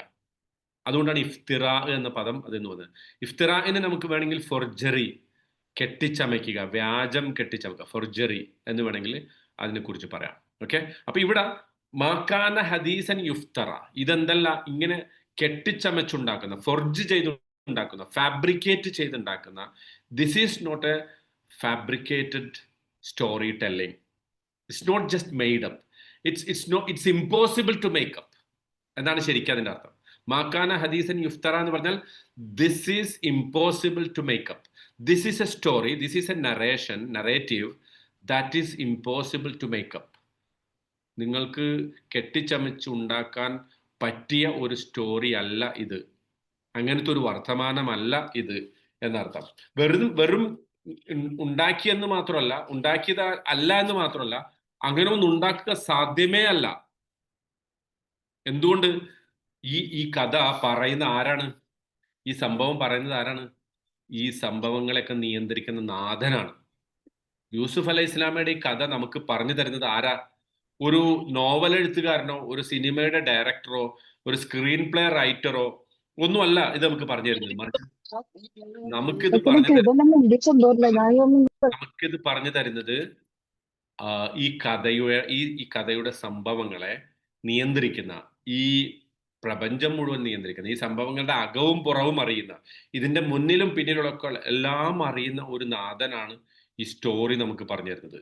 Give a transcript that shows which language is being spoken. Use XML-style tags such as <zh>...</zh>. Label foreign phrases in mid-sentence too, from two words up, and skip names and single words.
<ml>അതുകൊണ്ടാണ് ഇഫ്തിറ എന്ന പദം അതെന്ന് പറയുന്നത്. ഇഫ്തിറാന് നമുക്ക് വേണമെങ്കിൽ ഫോർജറി, കെട്ടിച്ചമയ്ക്കുക, വ്യാജം കെട്ടിച്ചമക്കുക, ഫോർജറി എന്ന് വേണമെങ്കിൽ അതിനെക്കുറിച്ച് പറയാം. ഓക്കെ. അപ്പൊ ഇവിടെ</ml> <ar>ما كان حديثا يفترى,</ar> <ml>ഇതെന്തല്ല, ഇങ്ങനെ കെട്ടിച്ചമച്ചുണ്ടാക്കുന്ന, ഫോർജ് ചെയ്തുണ്ടാക്കുന്ന, ഫാബ്രിക്കേറ്റ് ചെയ്തുണ്ടാക്കുന്ന,</ml> <en>this is not a fabricated story telling. it's not just made up, it's impossible to make up</en> <ml>എന്നാണ് ശരിക്കും അതിന്റെ അർത്ഥം.</ml> <ar>ما كان حديثا يفترى</ar> <ml>എന്ന് പറഞ്ഞാൽ</ml> <en>this is impossible to make up. this is a story, this is a narrative that is impossible to make up.</en> <ml>നിങ്ങൾക്ക് കെട്ടിച്ചമച്ചുണ്ടാക്കാൻ പറ്റിയ ഒരു സ്റ്റോറി അല്ല ഇത്, അങ്ങനത്തെ ഒരു വർത്തമാനമല്ല ഇത് എന്നർത്ഥം. വെറും ഉണ്ടാക്കിയെന്ന് മാത്രമല്ല, ഉണ്ടാക്കിയത് അല്ല എന്ന് മാത്രമല്ല, അങ്ങനെ ഒന്നും ഉണ്ടാക്കുക സാധ്യമേ അല്ല. എന്തുകൊണ്ട്? ഈ കഥ പറയുന്ന ആരാണ്? ഈ സംഭവം പറയുന്നത് ആരാണ്? ഈ സംഭവങ്ങളെയൊക്കെ നിയന്ത്രിക്കുന്ന നാഥനാണ്. യൂസുഫ്</ml> <ar>عليه السلام</ar> <ml>ഈ കഥ നമുക്ക് പറഞ്ഞു തരുന്നത് ആരാ? ഒരു നോവൽ എഴുത്തുകാരനോ, ഒരു സിനിമയുടെ ഡയറക്ടറോ, ഒരു</ml> <en>screen play writer,</en> <ml>ഒന്നുമല്ല ഇത് നമുക്ക് പറഞ്ഞു തരുന്നത്, മറിച്ച് നമുക്കിത് Perché പറഞ്ഞു tu non mi dici dove la io mi നമുക്കിത് പറഞ്ഞു തരുന്നത് ഈ കഥയുടെ സംഭവങ്ങളെ നിയന്ത്രിക്കുന്ന, ഈ പ്രപഞ്ചം മുഴുവൻ നിയന്ത്രിക്കുന്ന, ഈ സംഭവങ്ങളുടെ അകവും പുറവും അറിയുന്ന, ഇതിന്റെ മുന്നിലും പിന്നിലുമൊക്കെ എല്ലാം അറിയുന്ന ഒരു നാഥനാണ് ഈ സ്റ്റോറി നമുക്ക് പറഞ്ഞു തരുന്നത്.</ml>